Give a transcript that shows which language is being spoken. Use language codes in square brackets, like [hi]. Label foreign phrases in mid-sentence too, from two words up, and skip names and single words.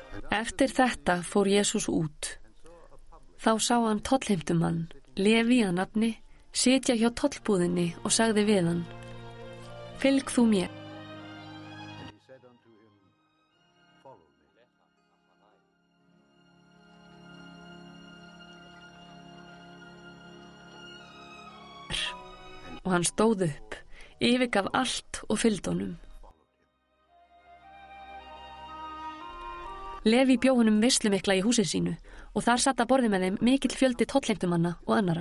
[is] Eftir þetta fór Jesús út. Þá sá hann tollheimtumann, Leví að nafni, sitja hjá tollbúðinni og sagði við hann: Fylg þú mér. [en] And he said unto him, Follow me. [is] Og hann stóð upp, yfirgaf allt og fylgdi honum. Leví bjó honum veislumikla í húsið sínu og þar satt að borði með þeim mikill fjöldi tollheimtumanna og annara.